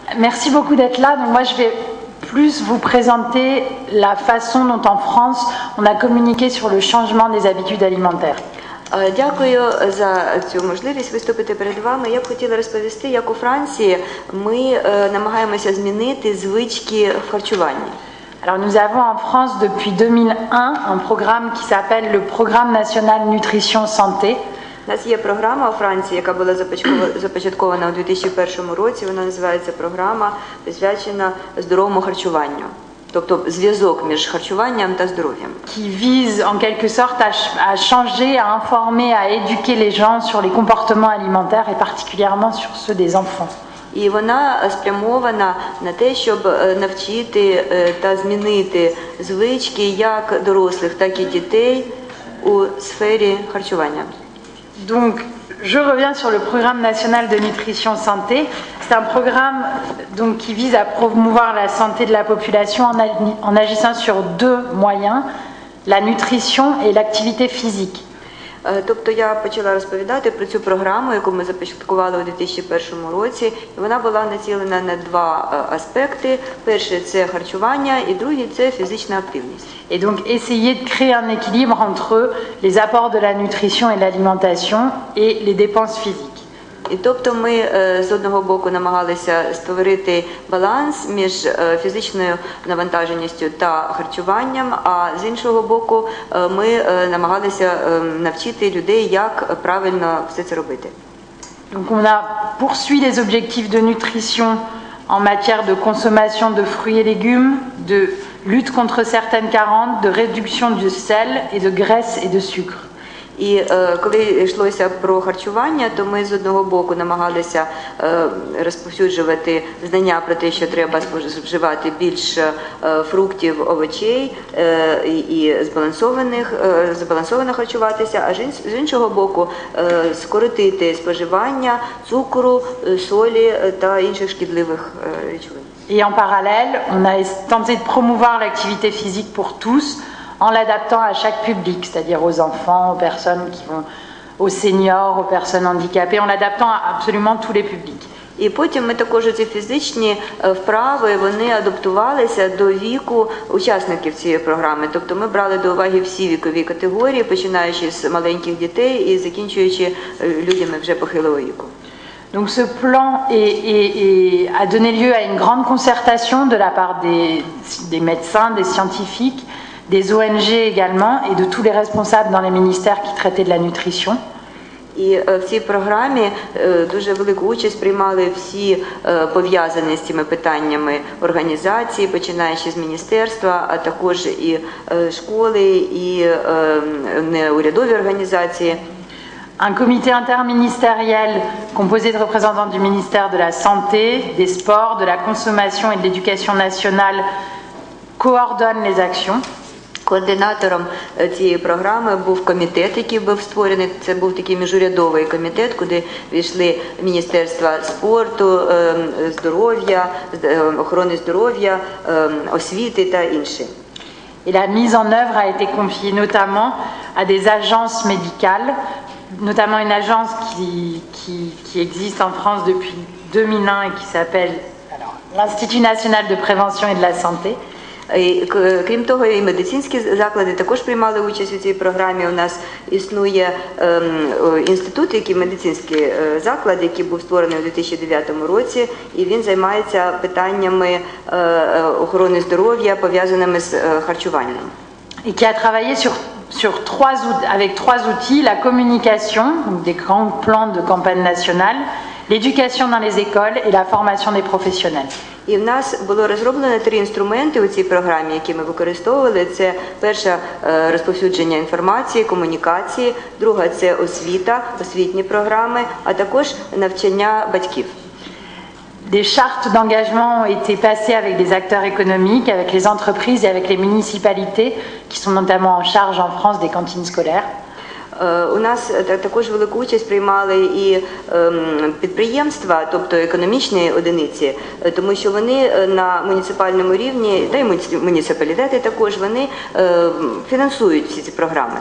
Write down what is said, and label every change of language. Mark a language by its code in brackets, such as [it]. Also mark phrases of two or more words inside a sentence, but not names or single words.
[fr] merci beaucoup d'être là. Donc moi, je vais plus vous présenter la façon dont en France, on a communiqué sur le changement des habitudes alimentaires. [uk] Дякую за цю можливість виступити перед вами. Я б хотіла розповісти, як у Франції ми намагаємося змінити звички в харчуванні. [fr] Alors nous avons en France depuis 2001 un programme qui s'appelle le Programme national nutrition santé. [uk] У нас є програма у Франції, яка була започаткована у 2001 році. Вона називається програма, присвячена здоровому харчуванню. Тобто зв'язок між харчуванням та здоров'ям. [fr] Qui vise en quelque sorte à changer, à informer, à éduquer les gens sur les comportements alimentaires et particulièrement sur ceux des enfants. [uk] І вона спрямована на те, щоб навчити та змінити звички як дорослих, так і дітей у сфері харчування. [fr] Donc, je reviens sur le programme national de nutrition santé. C'est un programme donc, qui vise à promouvoir la santé de la population en agissant sur deux moyens, la nutrition et l'activité physique. [uk] Тобто я почала розповідати про цю програму, яку ми започаткували у 2001 році. І вона була націлена на два аспекти. Перший – це харчування, і другий – це фізична активність. [fr] Et donc essayer de créer un équilibre entre les apports de la nutrition et l'alimentation et les dépenses physiques. [uk] І тобто ми з одного боку намагалися створити баланс між фізичною навантаженістю та харчуванням, а з іншого боку ми намагалися навчити людей, як правильно все це робити. [fr] Donc on a poursuivi les objectifs de nutrition en matière de consommation de fruits et légumes, de lutte contre certaines carences, de réduction du sel et de graisse et de sucre. [uk] І коли йшлося про харчування, то ми з одного боку намагалися розповсюджувати знання про те, що треба споживати більше фруктів, овочей і збалансовано харчуватися, а з іншого боку скоротити споживання цукру, солі та інших шкідливих речовин. [fr] Et en parallèle, on a tenté de promouvoir l'activité physique pour tous, en l'adaptant à chaque public, c'est-à-dire aux enfants, aux personnes qui vont, aux seniors, aux personnes handicapées, en l'adaptant à absolument tous les publics. [uk] І потім ми також ці фізичні вправи, вони адаптувалися до віку учасників цієї програми. Тобто ми брали до уваги всі вікові категорії, починаючи з маленьких дітей і закінчуючи людьми вже похилого віку. [fr] Donc ce plan a donné lieu à une grande concertation de la part des médecins, des scientifiques, des ONG également et de tous les responsables dans les ministères qui traitaient de la nutrition. [uk] І в цій програмі дуже велику участь приймали всі пов'язані з цими питаннями організації, починаючи з міністерства, а також і школи, і неурядові організації. [fr] Un comité interministériel composé de représentants du ministère de la Santé, des Sports, de la Consommation et de l'Éducation nationale coordonne les actions. [uk] Координатором цієї програми був комітет, який був створений. Це був такий міжурядовий комітет, куди війшли Міністерства спорту, здоров'я, охорони здоров'я, освіти та інші. [fr] Et la mise en œuvre a été confiée notamment à des agences médicales, notamment une agence qui existe en France depuis 2001 et qui s'appelle l'Institut national de prévention et de la santé. [uk] І, крім того, і медицинські заклади також приймали участь у цій програмі. У нас існує інститут, медицинський заклад, який був створений у 2009 році, і він займається питаннями охорони здоров'я, пов'язаними з харчуванням. [fr] Et qui a travaillé avec trois outils, la communication, donc des grands plans de campagne nationale, l'éducation dans les écoles et la formation des professionnels. [uk] І в нас було розроблено 3 інструменти у цій програмі, які ми використовували. Це перше – розповсюдження інформації, комунікації, друга – це освіта, освітні програми, а також навчання батьків. [fr] Des chartes d'engagement ont été passées avec des acteurs économiques, avec les entreprises et avec les municipalités qui sont notamment en charge en France des cantines scolaires. [uk] У нас також велику участь приймали і підприємства, тобто економічні одиниці, тому що вони на муніципальному рівні, та й муніципалітети також, вони фінансують всі ці програми.